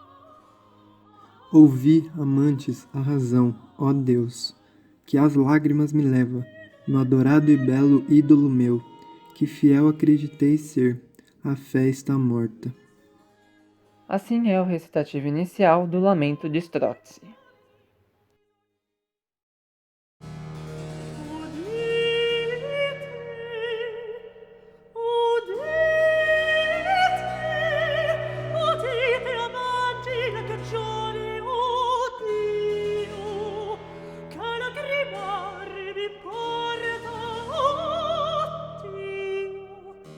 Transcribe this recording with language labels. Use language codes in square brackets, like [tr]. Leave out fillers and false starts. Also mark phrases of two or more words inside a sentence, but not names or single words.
[pt] Ouvi, amantes, a razão, ó Deus, que às lágrimas me leva, no adorado e belo ídolo meu, que fiel acreditei ser, a fé está morta. Assim é o recitativo inicial do Lamento de Strozzi. [it] Udite amanti la cagione, Dio, che lagrimar mi porta, Dio,